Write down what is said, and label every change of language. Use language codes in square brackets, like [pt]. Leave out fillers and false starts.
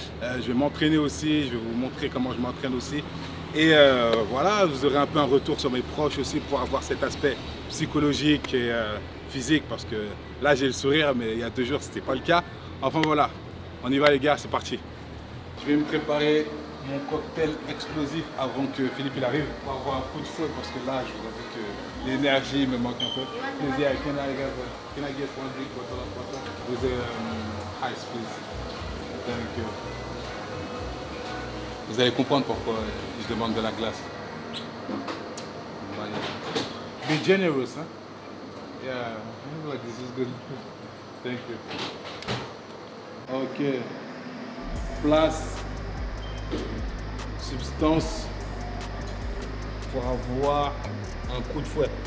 [fr] Je vais m'entraîner aussi, je vais vous montrer comment je m'entraîne aussi. Et voilà, vous aurez un peu un retour sur mes proches aussi pour avoir cet aspect psychologique et physique, parce que là j'ai le sourire, mais il y a 2 jours c'était pas le cas. Enfin voilà, on y va les gars, c'est parti. Je vais me préparer mon cocktail explosif avant que Philippe il arrive pour avoir un coup de fouet, parce que là je vous avoue que l'énergie me manque un peu. [en] Plaisir, can I get one drink, bottle of water with ice please? Thank you. [fr] Vous allez comprendre pourquoi je demande de la glace. [en] Be generous, hein? Yeah, this is good. Thank you. Ok. [fr] Place, substance pour avoir un coup de fouet.